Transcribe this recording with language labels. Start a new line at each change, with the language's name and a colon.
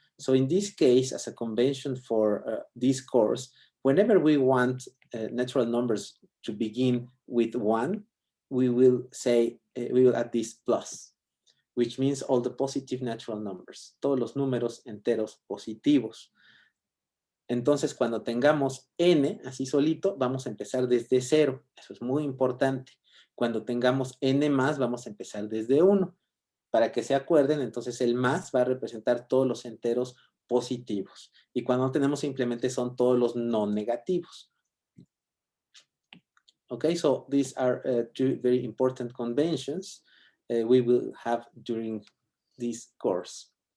English: So in this case, as a convention for this course, whenever we want natural numbers to begin with 1, we will say, we will add this plus, which means all the positive natural numbers,
Spanish: todos los números enteros positivos. Entonces, cuando tengamos n así solito, vamos a empezar desde 0. Eso es muy importante. Cuando tengamos n más, vamos a empezar desde 1. Para que se acuerden, entonces el más va a representar todos los enteros positivos. Y cuando no tenemos simplemente son todos los no negativos.
English: Okay, so these are two very important conventions we will have during this course.